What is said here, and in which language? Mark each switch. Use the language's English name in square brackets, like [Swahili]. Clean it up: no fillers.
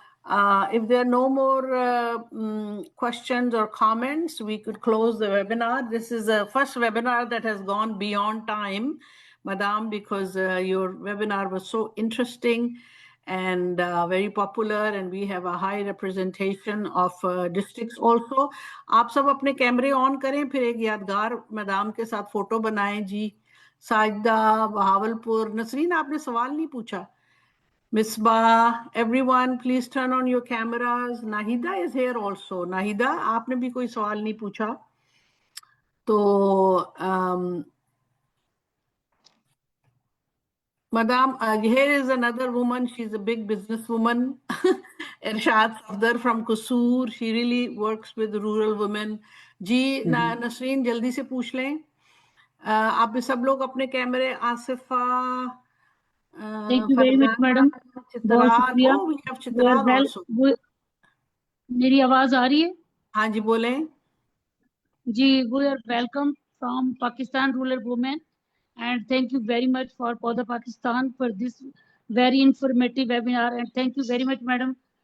[English] If there are no more questions or comments, we could close the webinar. This is the first webinar that has gone beyond time, Madam, because your webinar was so interesting and very popular, and we have a high representation of districts also. [Hindi] आप सब अपने कैमरे on करें, फिर एक यादगार Madame के साथ फोटो बनाएं जी. साजिदा, बहावलपुर. नसरीन, आपने सवाल नहीं पूछा. [English] Misbah, everyone, please turn on your cameras. Nahida is here also. [Hindi] Nahida, आपने भी कोई सवाल नहीं पूछा. [English] तो Madam, here is another woman. She's a big businesswoman. Irshad Safdar from Kusur. She really works with rural women. [Hindi] जी नसरीन जल्दी से पूछ लें. आप भी सब लोग अपने कैमरे. Asifa, [English] Thank you very much, madam. [Hindi] बहुत शुक्रिया. [English] Oh, we have Chitral also. [Hindi] मेरी आवाज आ रही है? हाँ जी बोलें. [English] जी, we are welcome from Pakistan rural women, and thank you very much for Poda Pakistan for this very informative webinar, and thank you very much, madam.